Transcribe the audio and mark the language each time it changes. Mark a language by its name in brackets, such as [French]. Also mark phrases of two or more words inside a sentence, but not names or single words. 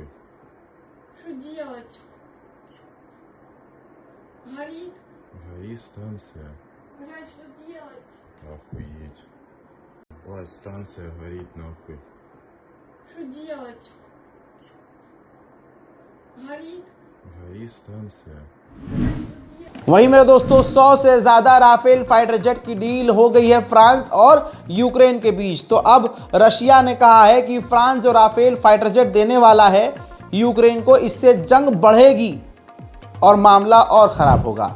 [Russian] Что делать? Горит? Горит станция. Блядь, что делать? Охуеть. Ебать, станция горит нахуй. Что делать? Горит? Горит станция. [Hindi] वहीं मेरे दोस्तों 100 से ज़्यादा राफेल [English] fighter jet [Hindi] की डील हो गई है फ्रांस और यूक्रेन के बीच। तो अब रशिया ने कहा है कि फ्रांस जो राफेल [English] fighter jet [Hindi] देने वाला है यूक्रेन को, इससे जंग बढ़ेगी और मामला और ख़राब होगा।